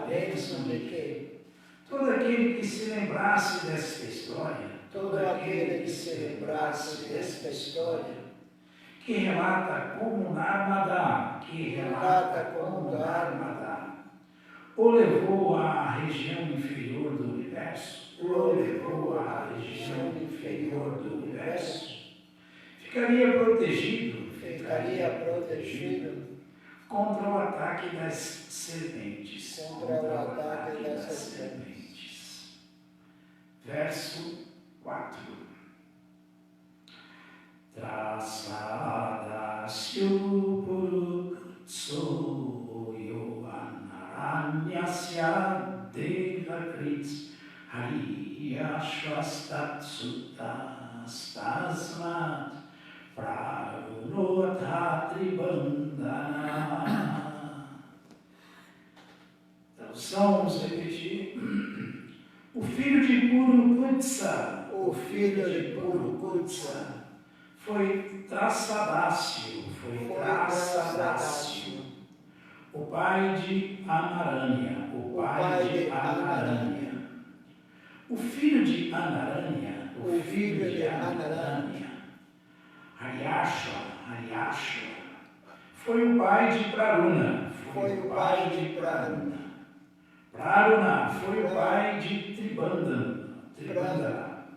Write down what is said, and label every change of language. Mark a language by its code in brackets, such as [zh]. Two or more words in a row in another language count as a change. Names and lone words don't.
[pt] Todo aquele que se lembrasse desta história, que relata como Narmada, o levou à região inferior do universo, ficaria protegido contra o ataque das serpentes. Verso 4. [sa] त्रसदस्यु पुरुकुत्सो यो अनरण्यस्य देवकृत् हर्यश्वस्तत्सुतस् तस्मात् प्रगुणोथत्रिबन्धन. [pt] Tradução, vamos repetir. O filho de Purukutsa, foi Trasadasyu, o pai de Anaranya, o filho de Anaranya, Haryashva, foi o pai de Praruna, Praruna foi o pai de Tribandana.